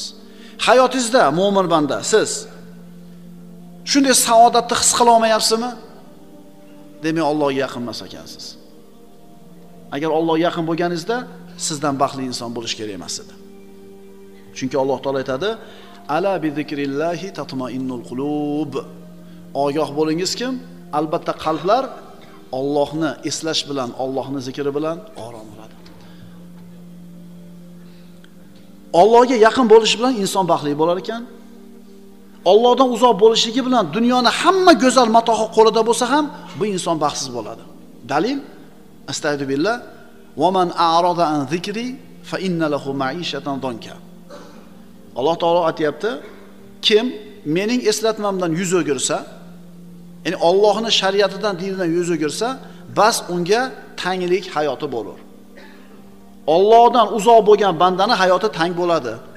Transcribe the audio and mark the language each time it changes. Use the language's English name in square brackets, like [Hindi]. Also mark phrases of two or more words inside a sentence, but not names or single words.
[Uzbek] Hayotingizda mo'min banda, siz shunday saodatni his qila olmayapsizmi? Demak, Allohga yaqin emas ekansiz. Agar Allohga yaqin bo'lganingizda, sizdan baxtli inson bo'lish kerak emas edi. Chunki Alloh taolo aytadi: [Arabic] "ألا بذكر الله تطمئن القلوب." [Uzbek] Ogoh bo'lingiz kim? Albatta qalblar Allohni eslash bilan, Allohni zikri bilan orom oladi. Allohga yaqin bo'lish bilan inson baxtli bo'lar ekan. Allohdan uzoq bo'lishligi bilan dunyoni hamma go'zal matohi qo'lida bo'lsa ham bu inson baxtsiz bo'ladi. [Arabic] Dalil: أستغفر الله ومن أعرض عن ذكري فإن له معيشة ضنكا. [Uzbek] Alloh taolo aytayapti, kim mening eslatmamdan yuz o'girsa, ya'ni Allohning shariatidan, dinidan yuz o'girsa, bas unga tanglik hayoti bo'lar. Allohdan uzoq bo'lgan bandani hayoti tang bo'ladi.